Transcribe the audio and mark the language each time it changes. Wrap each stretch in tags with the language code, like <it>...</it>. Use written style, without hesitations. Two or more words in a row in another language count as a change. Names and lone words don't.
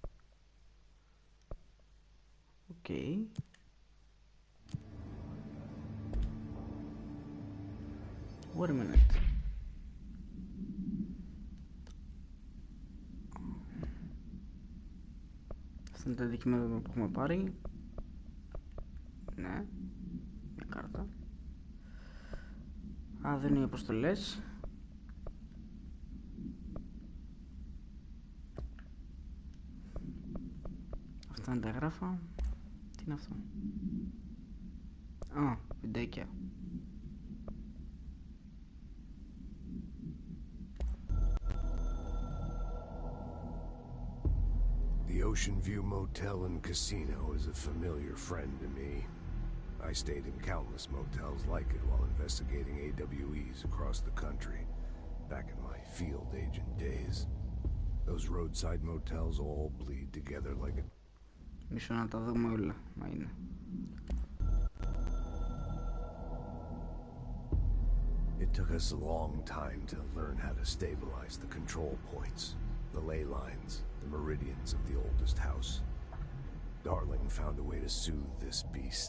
<el>Οκ.</el> <en>Wait a minute.</en> <el>Αυτά είναι τα αντικείμενα που έχουμε πάρει. Ναι. Μια κάρτα. Α, δεν είναι οι αποστολές. Αυτά είναι τα γράφα. Τι είναι αυτό? Α, βιντεάκια.</el> <en>The Ocean View Motel and Casino is a familiar friend to me. I stayed in countless motels like it while investigating AWEs across the country, back in my field agent days. Those roadside motels all bleed together like a...</en> <el>Μισό να τα δούμε όλα, μα είναι.</el> <en>It took us a long time to learn how to stabilize the control points, the ley lines, the meridians of the oldest house. Darling found a way to soothe this beast.</en>